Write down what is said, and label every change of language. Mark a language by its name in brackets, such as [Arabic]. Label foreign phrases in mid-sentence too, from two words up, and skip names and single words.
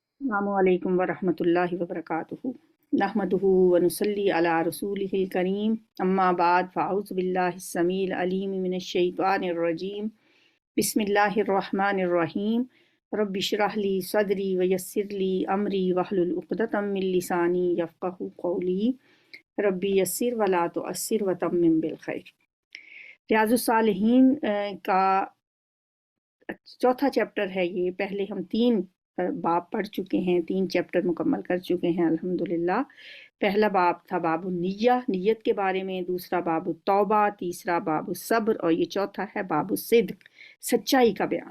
[Arabic] السلام عليكم ورحمة الله وبركاته نحمده ونصلي على رسوله الكريم أما بعد فأعوذ بالله السميع العليم من الشيطان الرجيم بسم الله الرحمن الرحيم رب اشرح لي صدري ويسر لي أمري واحلل عقدة من لساني يفقهوا قولي رب يسر ولا تعسر وتمم بالخير. [Urdu] ریاض الصالحین کا چوتھا چیپٹر ہے یہ. پہلے ہم 3 باب پڑھ چکے ہیں، 3 چیپٹر مکمل کر چکے ہیں الحمدللہ. پہلا باب تھا [Arabic] باب النية, [Urdu] نیت کے بارے میں، دوسرا [Arabic] باب التوبة, [Urdu] تیسرا [Arabic] باب الصبر [Urdu] اور یہ چوتھا ہے [Arabic] باب الصدق, [Urdu] سچائی کا بیان.